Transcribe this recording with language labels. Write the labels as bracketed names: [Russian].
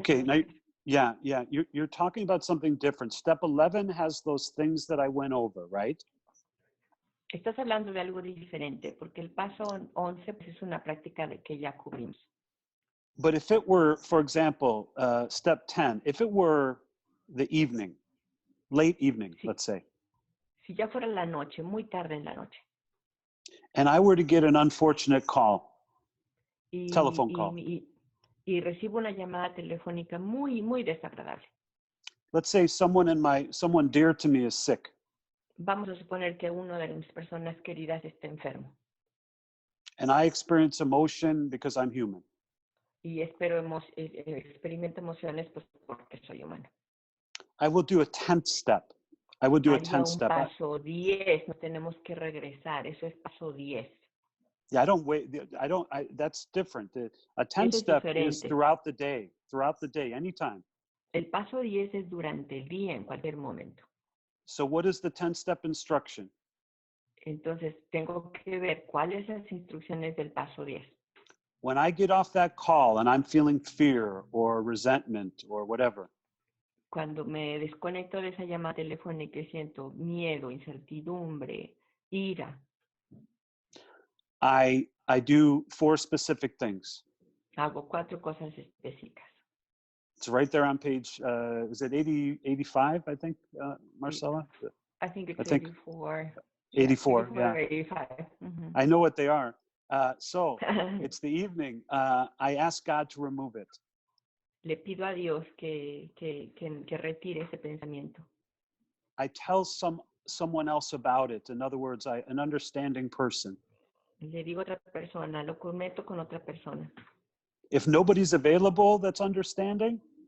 [English] Okay, now, yeah, you're talking about something different. Step 11 has those things that I went over, right? [Spanish] Estás hablando de algo diferente, porque el paso 11 pues, es una práctica de que ya cubrimos. [English] But if it were, for example, step 10, if it were the evening, late evening, [Spanish] Sí. [English] let's say, [Spanish] Si ya fuera la noche, muy tarde en la noche, [English] and I were to get an unfortunate call, telephone call. [Spanish] y recibo una llamada telefónica muy, muy desagradable. [English] Let's say someone dear to me is sick. [Spanish] Vamos a suponer que uno de mis personas queridas está enfermo. [English] And I experience emotion because I'm human. [Spanish] Y experimento emociones pues, porque soy humano. [English] I will do a 10th step. I would do a [Spanish] Haría [English] 10th [Spanish] un [English] step. [Spanish] paso 10, nos tenemos que regresar. Eso es paso 10. [English] Yeah, I don't wait. That's different. A 10th step is throughout the day, anytime. [Spanish] El paso 10 es durante el día, en cualquier momento. [English] So what is the 10th step instruction? [Spanish] Entonces, tengo que ver cuáles son las instrucciones del paso 10. [English] When I get off that call and I'm feeling fear or resentment or whatever, [Spanish] Cuando me desconecto de esa llamada telefónica y siento miedo, incertidumbre, ira, [English] I do 4 specific things. [Spanish] Hago 4 cosas específicas. [English] It's right there on page, is it 85, I think, Marcela? I think it's I think 84. 84, yeah. 85. Mm-hmm. I know what they are. So it's the evening. I ask God to remove it. [Spanish] Le pido a Dios que retire ese pensamiento. [English] I tell someone else about it. In other words, an understanding person. [Spanish] Le digo a otra persona, lo comento con otra persona. [English] If nobody's available that's understanding,